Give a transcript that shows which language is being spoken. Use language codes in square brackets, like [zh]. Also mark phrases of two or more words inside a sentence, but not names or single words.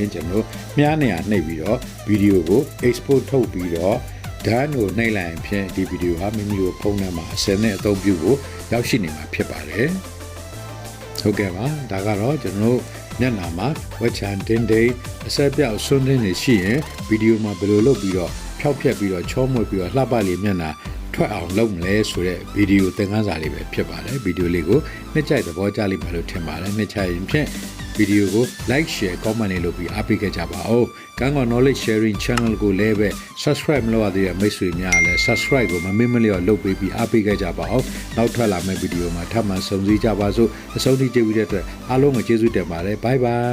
[my] ရင်ကျွန်တော်မြားနေရာနှိပ်ပြီးတော့ဗီဒီယိုကို export ထုတ်ပြီးတော့ done ကိုနှိပ်လိုက်ရင်ဖြင့်ဒီဗီဒီယိုဟာမိမိတို့ဖုန်းထဲမှာအစနဲ့အသုံးပြုဖို့ရောက်ရှိနေမှာဖြစ်ပါတယ်ဟုတ်ကဲ့ပါဒါကတော့ကျွန်တော်မျက်နှာမှာဝ က်ချန်တင်းတိန်အဆက်ပြောက်ဆွန်းတင်းနေရှိရင်ဗီဒီယိုမှာဘယ်လိုလုပ်ပြီးတော့ဖျောက်ဖျက်ပြီးတော့ချောမွေ့ပြီး တော့လှပလေးမျက်နှာထွက်အောင်လုပ်မလဲဆိုတဲ့ဗီဒီယိုသင်ခန်းစာလေးပဲဖြစ်ပါတယ်ဗီဒီယိုလေးကိုနှစ်ကြိုက်သဘောကျလိမ့်မယ်လို့ထင်ပါတယ်နှစ်ကြိုက်ရင်ဖြင့်ဗီဒီယိုကို [en] like share comment [my] လေးလုပ်ပြီးအားပေးခဲ့ကြပါဦးကန်းကော [en] knowledge sharing channel [my] ကိုလည်းပဲ subscribe မလုပ်ရသေးတဲ့မိတ်ဆွေများလည်း subscribe ကိုမမေ့မလျော့လုပ်ပေးပြီးအားပေးခဲ့ကြပါဦးနောက်ထွက်လာမယ့်ဗီဒီယိုမှာထပ်မံဆုံစည်းကြပါစို့အဆုံးထိကြည့်ပြီးတဲ့အတွက်အားလုံးကိုကျေးဇူးတင်ပါတယ် bye bye